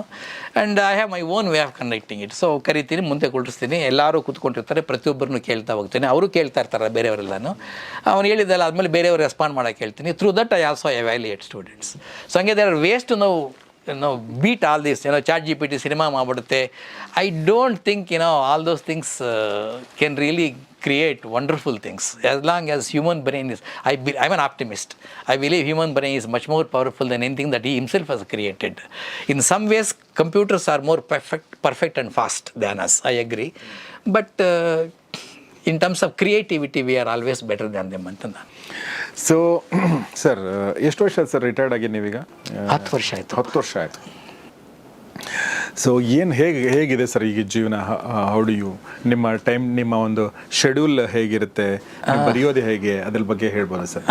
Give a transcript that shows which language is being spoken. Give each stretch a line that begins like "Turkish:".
English: And I have my own way of conducting it.
Kannada: So ಕರಿತೀನಿ, ಮುಂದೆ ಕುಳಿಸ್ತೀನಿ, ಎಲ್ಲರೂ ಕೂತ್ಕೊಂಡಿರ್ತಾರೆ, ಪ್ರತಿಯೊಬ್ಬರನ್ನು ಕೇಳ್ತಾ ಹೋಗ್ತೀನಿ, ಅವರು ಕೇಳ್ತಾ ಇರ್ತಾರೆ ಬೇರೆಯವರೆಲ್ಲನು. ಅವ್ನು ಹೇಳಿದ್ದಲ್ಲ ಆದಮೇಲೆ ಬೇರೆಯವರು ರೆಸ್ಪಾಂಡ್ ಮಾಡೋಕ್ಕೆ ಹೇಳ್ತೀನಿ.
English: Through that I also evaluate students. So ಹಂಗೆ there are ways to beat all this. ChatGPT
Kannada: cinema ಮಾಡಿಬಿಡುತ್ತೆ.
English: I don't think all those things can really create wonderful things as long as human brain is. I'm an optimist. I believe human brain is much more powerful than anything that he himself has created. In some ways computers are more perfect and fast than us, I agree, but in terms of creativity we are always better than them
Kannada: ಅಂತ ನಾನು. So sir, ಎಷ್ಟು ವರ್ಷ sir retired ಆಗಿ ನೀವೀಗ? 10 ವರ್ಷ ಆಯಿತು. 10 ವರ್ಷ ಆಯಿತು. ಸೊ ಏನು ಹೇಗಿದೆ ಸರ್ ಈಗ ಜೀವನ?
English: how do you,
Kannada: ನಿಮ್ಮ ಟೈಮ್, ನಿಮ್ಮ ಒಂದು ಶೆಡ್ಯೂಲ್ ಹೇಗಿರುತ್ತೆ, ಬರೆಯೋದು ಹೇಗೆ, ಅದ್ರ ಬಗ್ಗೆ ಹೇಳ್ಬೋದು ಸರ್?